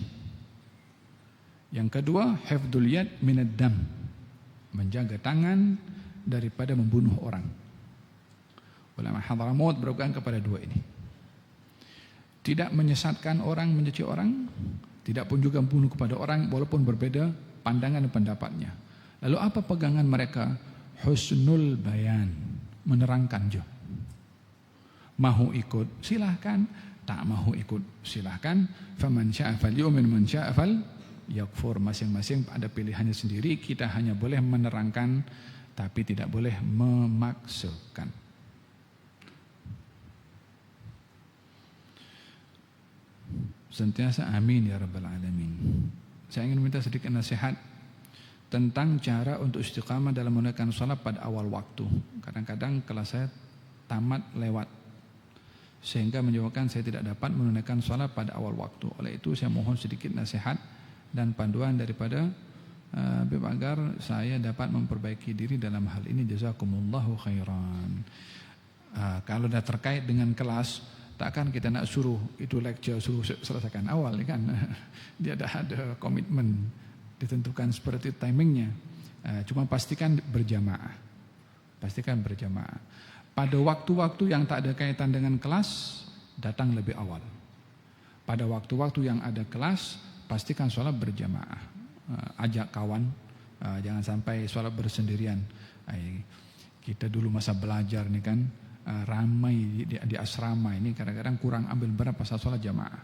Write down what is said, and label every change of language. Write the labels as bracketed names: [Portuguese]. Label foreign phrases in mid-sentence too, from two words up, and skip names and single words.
[Malay] Yang kedua, [Arabic] حفظ اليد من الدم, [Malay] menjaga tangan daripada membunuh orang. Ulama Hadramut berpegang kepada dua ini. Tidak menyesatkan orang, mencaci orang, tidak pun juga membunuh kepada orang walaupun berbeda pandangan dan pendapatnya. Lalu apa pegangan mereka? [Arabic] حسن البيان, [Malay] menerangkan je. Mahu ikut silahkan, tak mahu ikut silahkan. [Arabic] فمن شاء فليؤمن، من شاء فليكفر. [Malay] Masing-masing ada pilihannya sendiri. Kita hanya boleh menerangkan, tapi tidak boleh memaksakan. Sentiasa [Arabic] آمين يا رب العالمين. [Malay] Saya ingin minta sedikit nasihat tentang cara untuk istiqamah dalam menunaikan salat pada awal waktu. Kadang-kadang kelas saya tamat lewat, sehingga menyebabkan saya tidak dapat menunaikan salat pada awal waktu. Oleh itu saya mohon sedikit nasihat dan panduan daripada Habib agar saya dapat memperbaiki diri dalam hal ini. [Arabic] جزاكم الله خيرا. [Malay] Kalau dah terkait dengan kelas, takkan kita nak suruh itu lecture suruh selesaikan awal kan. Dia dah ada komitmen ditentukan seperti timingnya. Cuma pastikan berjamaah. Pastikan berjamaah. Pada waktu-waktu yang tak ada kaitan dengan kelas, datang lebih awal. Pada waktu-waktu yang ada kelas, pastikan sholat berjamaah. Ajak kawan, jangan sampai sholat bersendirian. Kita dulu masa belajar nih kan, ramai di asrama ini kadang-kadang kurang ambil berat pasal sholat jamaah.